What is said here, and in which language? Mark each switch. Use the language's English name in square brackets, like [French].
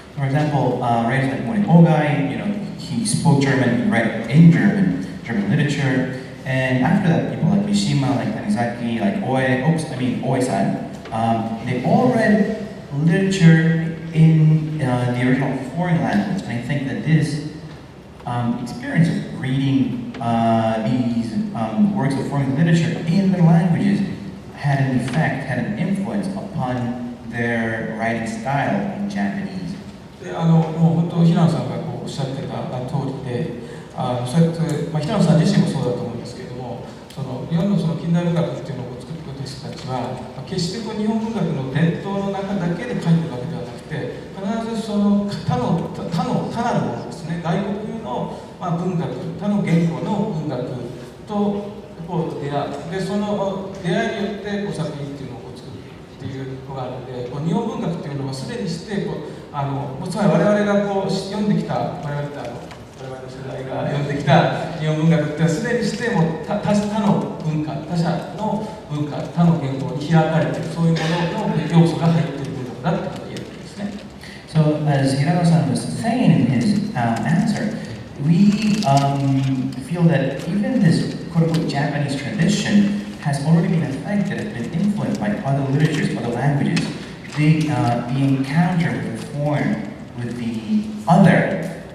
[English] For example, writers like Mori Ogai, he spoke German, he read in German literature, and after that, people like Mishima, like Tanizaki, like Oe-san, they all read literature in the original foreign language, and I think that this experience of reading these works of foreign literature in their languages had an effect, had an influence upon their writing style in Japanese. [Japanese] でもう本当平野さんがおっしゃってた通りで、そうやって、平野さん自身もそうだと思うんですけれども、日本の近代文学っていうのを作ってくれた人たちは、決して日本文学の伝統の中だけで書いてるわけではなくて、必ず他なるものですね、外国の文学、他の言語の文学と出会う。で、その出会いによって作品っていうのを作るっていうのがあるので、日本文学っていうのはすでにしてつまり我々が読んできた我々の世代が読んできた日本文学っていうのはすでにしても他の文化、他者の文化、他の言語に開かれている、そういうものの要素が入っている文学だってことが言えるんですね。 [English] So as Hirano-san was saying in his answer, we feel that even this quote-unquote Japanese tradition has already been affected, has been influenced by other literatures, other languages. The encounter with the foreign, with the other,